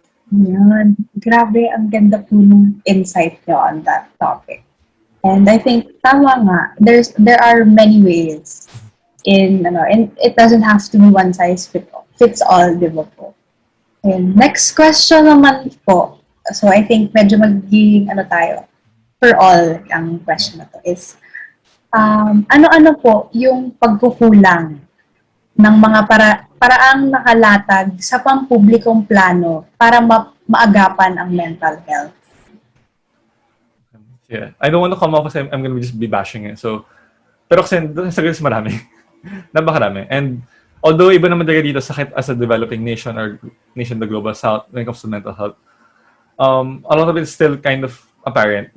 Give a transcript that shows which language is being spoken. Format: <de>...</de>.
<tl>Yan. Grabe, ang ganda po ng insight nyo</tl> <en>on that topic. And I think, tama nga, there are many ways and it doesn't have to be one size fits all,</en> <tl>di ba po?</tl> <en>And next question naman po. So I think</en> <tl>medyo magiging tayo, for all ang question na to is, ano-ano po yung pagkukulang ng mga paraang nakalatag sa pampublikong plano para maagapan ang mental health?</tl> <en>Yeah. I don't want to come off as I'm going to just be bashing it. So,</en> <tl>pero kasi sa guys marami. Napakarami.</tl> <en>And although</en> <tl>iba naman talaga dito sakit</tl> <en>as a developing nation or nation in the global south when it comes to mental health, a lot of it is still kind of apparent.</en>